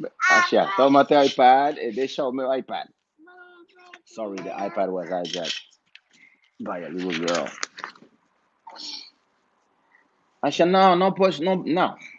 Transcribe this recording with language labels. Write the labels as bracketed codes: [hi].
[pt] Asha, toma teu iPad e deixa o meu iPad. [en] Sorry, the iPad was hijacked by a little girl. [pt] Asha, não, não pode, não, não.